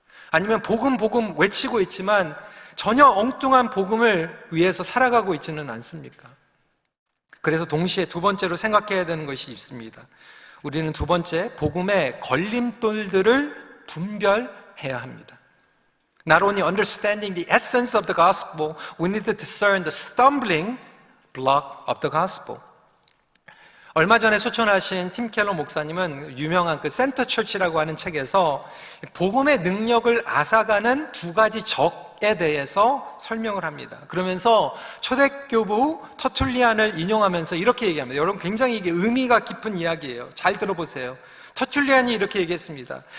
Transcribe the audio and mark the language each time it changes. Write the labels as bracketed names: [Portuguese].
[Korean] 아니면 복음 외치고 있지만 전혀 엉뚱한 복음을 위해서 살아가고 있지는 않습니까? 그래서 동시에 두 번째로 생각해야 되는 것이 있습니다. 우리는 두 번째, 복음의 걸림돌들을 분별해야 합니다. [English] Not only understanding the essence of the gospel, we need to discern the stumbling block of the gospel. [Korean] 얼마 전에 소천하신 팀 켈러 목사님은 유명한 그 센터 철치라고 하는 책에서 복음의 능력을 앗아가는 두 가지 적에 대해서 설명을 합니다. 그러면서 초대교부 터툴리안을 인용하면서 이렇게 얘기합니다. 여러분 굉장히 이게 의미가 깊은 이야기예요. 잘 들어보세요. 터툴리안이 이렇게 얘기했습니다.